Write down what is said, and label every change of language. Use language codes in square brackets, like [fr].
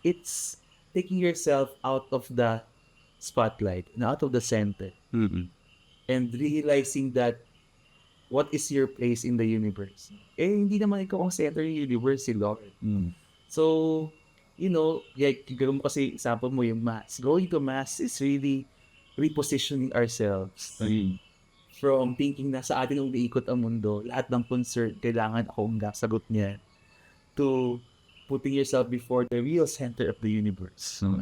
[en] It's taking yourself out of the spotlight and out of the center. And realizing that what is your place in the universe? [tl] Hindi naman ikaw ang center ng universe, si Lord. So, gagawin mo kasi example mo yung Mass. [en] Going to Mass is really repositioning ourselves. From thinking [tl] na sa atin umiikot ang mundo, lahat ng concern, kailangan akong sagot niya, [en] to putting yourself before the real center of the universe.